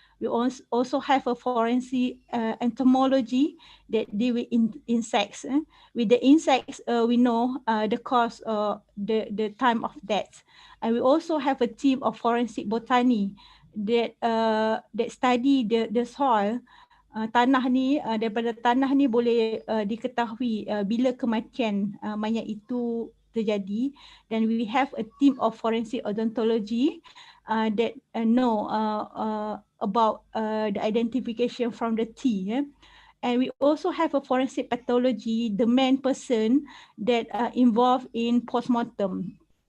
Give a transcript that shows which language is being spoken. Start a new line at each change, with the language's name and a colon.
English: We also have a forensic entomology that deal with insects. With the insects, we know the cause, the time of death. And we also have a team of forensic botany that study the soil.
Malay: Tanah ni, daripada tanah ni boleh diketahui bila kematian mayat itu terjadi.
English: Dan we have a team of forensic odontology that know about the identification from the teeth. And we also have a forensic pathology, the main person that involved in postmortem.